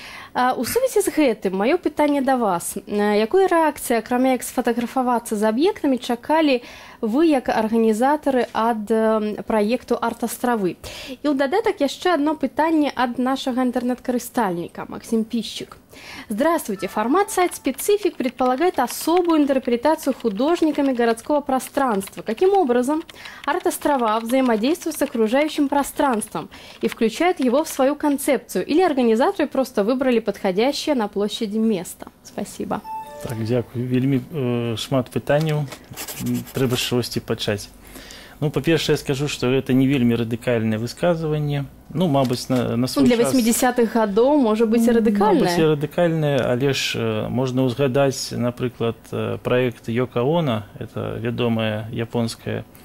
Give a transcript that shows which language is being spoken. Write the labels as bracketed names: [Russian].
[Belarusian] У сувязі з гэтым маё пытанне да вас. Якой рэакцыі, акрамя як сфатаграфавацца з аб'ектамі, чакалі вы як арганізатары ад праекту «Арт-астравы»? І ў дадатак яшчэ одно пытанне ад нашага интернет-карыстальника Максим Пищик. [Russian] Здравствуйте. Формат сайт-специфик предполагает особую интерпретацию художниками городского пространства. Каким образом арт-острова взаимодействуют с окружающим пространством и включают его в свою концепцию? Или организаторы просто выбрали подходящее на площади место? Спасибо. [Belarusian] Так, дзякую. Вельмі шмат пытанняў. Трэба з чагосьці пачаць. Ну, па-першае, я скажу, што гэта не вельмі радыкальнае высказыванне. Ну, мабыць, на свой для час... Для 80-х гадоў можа быць і радыкальнае. Мабыць, і радыкальнае, але ж можна ўзгадаць, напрыклад, праект Йоко Оно, это вядомая японская